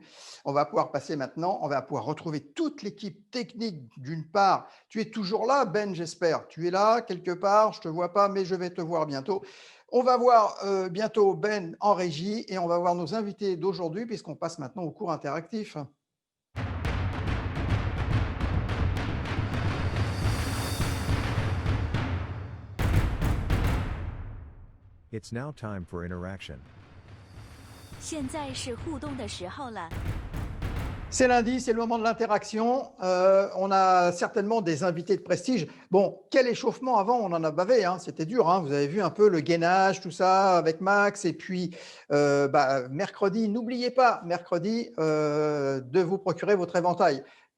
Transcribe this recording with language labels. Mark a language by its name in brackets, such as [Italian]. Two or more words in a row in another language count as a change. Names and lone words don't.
[French] On va pouvoir passer maintenant, on va pouvoir retrouver toute l'équipe technique d'une part. Tu es toujours là, Ben, j'espère. Tu es là quelque part, je ne te vois pas, mais je vais te voir bientôt. On va voir bientôt Ben en régie et on va voir nos invités d'aujourd'hui puisqu'on passe maintenant au cours interactif. [English] It's now time for interaction. [Chinese] 现在是互动的时候了。 [French] C'est lundi, c'est le moment de l'interaction. On a certainement des invités de prestige. Bon, quel échauffement avant, on en a bavé, hein, c'était dur. Hein, vous avez vu un peu le gainage, tout ça avec Max. Et puis, mercredi, n'oubliez pas, mercredi, de vous procurer votre éventail.